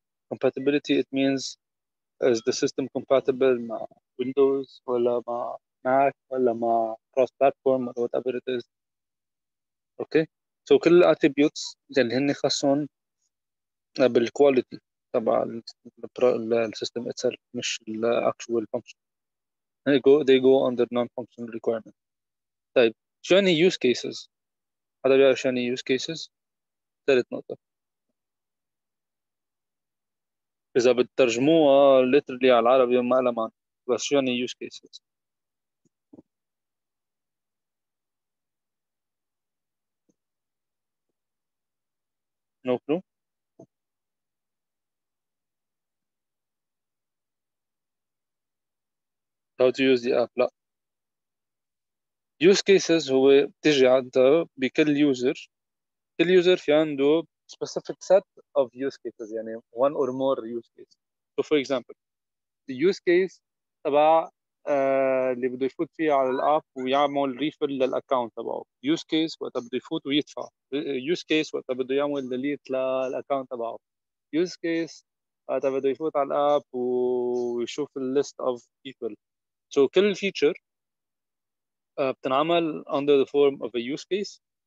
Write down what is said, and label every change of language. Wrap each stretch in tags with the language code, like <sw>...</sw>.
<en>Compatibility. It means is the system compatible مع Windows ولا مع Mac ولا مع cross platform or whatever it is. Okay. So</en> <ar>كل الاتريبيوتس اللي هن خاصهم بالكواليتي تبع السيستم itself مش</ar> <en>actual function. they go under non-functional requirement.</en> <ar>طيب شو يعني use cases؟ حدا بيعرف شو يعني use cases؟ ثالث نقطة إذا بترجموها literally على العربي ما لها معنى، بس شو يعني use cases؟</ar> <en>No clue؟ how to use the app؟</en> <ar>لا. use cases هو بتجي عندها بكل يوزر، كل يوزر في عنده</ar> <en>specific set of use cases،</en> <ar>يعني</ar> <en>one or more use cases. So for example</en> <ar>the use case تبع اللي بده يفوت فيه على الاب ويعمل ريفل للاكونت تبعه، use case وقتها بده يفوت ويدفع، use case وقتها بده يعمل ديليت للاكونت تبعه، use case وقتها بده يفوت على الاب ويشوف الليست</ar> <en>of people. So</en> <ar>كل</ar> <en>feature</en> <ar>بتنعمل</ar> <en>under the form of a use case.</en>